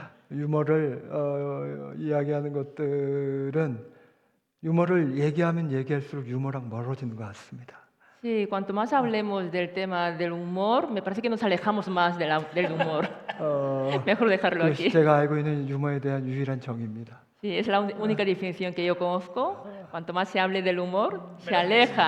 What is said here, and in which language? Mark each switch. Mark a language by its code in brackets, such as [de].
[ko] 유머를 이야기하는 것들은 유머를 얘기하면 얘기할수록 유머랑 멀어지는 것 같습니다. [es] Sí, cuanto más hablemos del tema del humor, me parece que nos alejamos más del humor. Mejor dejarlo aquí. [ko] 제가 알고 있는 유머에 대한 유일한 정의입니다. [es] Sí, es la única definición que yo conozco. Cuanto más se hable del humor, se aleja